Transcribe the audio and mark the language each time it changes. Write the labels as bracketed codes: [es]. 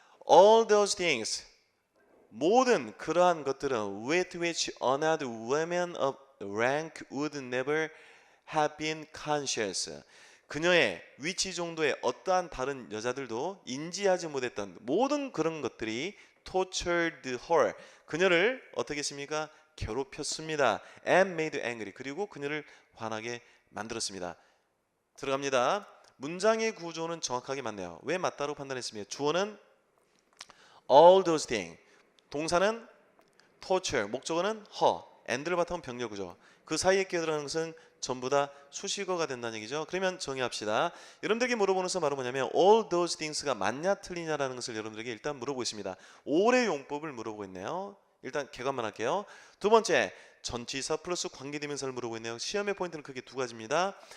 [en] All those things, [ko] 모든 그러한 것들은 [en] with which another woman of rank would never have been conscious, [ko] 그녀의 위치 정도의 어떠한 다른 여자들도 인지하지 못했던 모든 그런 것들이 [en] tortured her, [ko] 그녀를 어떻게 했습니까? 괴롭혔습니다. [en] and made angry, [ko] 그리고 그녀를 화나게 만들었습니다. 들어갑니다. 문장의 구조는 정확하게 맞네요. 왜 맞다고 판단했습니까? 주어는 [en] all those things, [ko] 동사는 [en] torture, [ko] 목적어는 [en] her, [ko] and를 바탕으로 병렬구조. 그 사이에 끼어들어가는 것은 전부 다 수식어가 된다는 얘기죠. 그러면 정의합시다. 여러분들에게 물어보는 것은 바로 뭐냐면 all those things가 맞냐 틀리냐라는 것을 여러분들에게 일단 물어보고 있습니다. 올해 용법을 물어보고 있네요. 일단 개관만 할게요. 두 번째, 전치사 플러스 관계대명사를 물어보고 있네요. 시험의 포인트는 크게 두 가지입니다.